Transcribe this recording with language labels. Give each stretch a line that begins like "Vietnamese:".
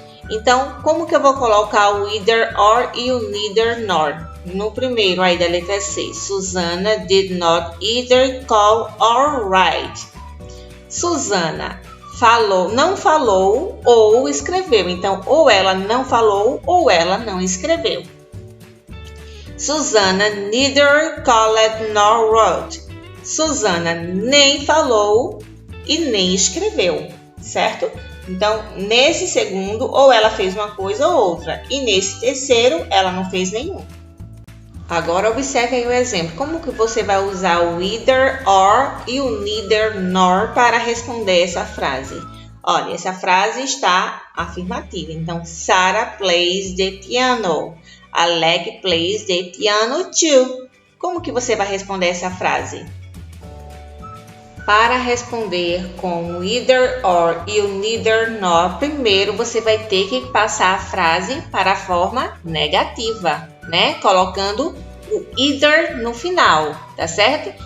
Portuguese: Então, como que eu vou colocar o either or e o neither nor? No primeiro aí da letra C, Susanna did not either call or write. Susanna não falou ou escreveu. Então, ou ela não falou ou ela não escreveu.
English: Susanna neither called nor wrote.
Portuguese: Susanna nem falou e nem escreveu, certo? Então, nesse segundo, ou ela fez uma coisa ou outra. E nesse terceiro, ela não fez nenhum. Agora, observe aí o exemplo. Como que você vai usar o either or e o neither nor para responder essa frase? Olha, essa frase está afirmativa.
English: Então, Sarah plays the piano. Alec plays the piano too.
Portuguese: Como que você vai responder essa frase? Para responder com o either or e o neither nor, primeiro você vai ter que passar a frase para a forma negativa, né? Colocando o either no final, tá certo?